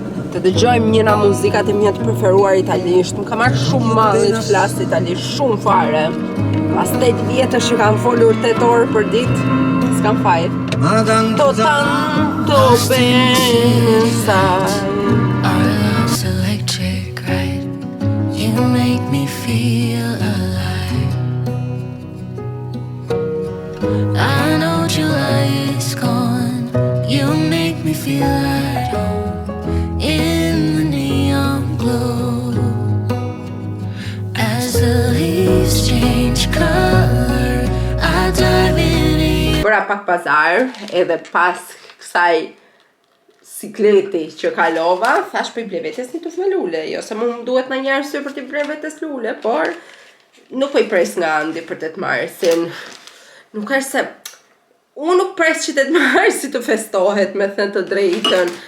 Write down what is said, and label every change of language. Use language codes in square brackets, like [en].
[sq] Të dëgjojmë njëra muzikat e mia të preferuar italisht. Më ka marrë shumë malli të flas italisht, shumë fare. Pas 8 vjetësh që kam folur 8 orë për ditë, s'kam fajt. [it] Tanto bene sai. [en] Our love's electric, right? You make me feel alive. I know July is gone. You make me feel at home in the neon glow. As the leaves change color, I dive in you. [sq] Bëra pak pazar, edhe pas kësaj sikleti që kalova, thash për i ble vetes një tufë me lule, jo se më duhet në një arsye për t'i ble vetes lule, por nuk po i pres nga Andi për 8 marsin. Nuk është se unë nuk pres që 8 marsi të festohet, me thënë të drejtën.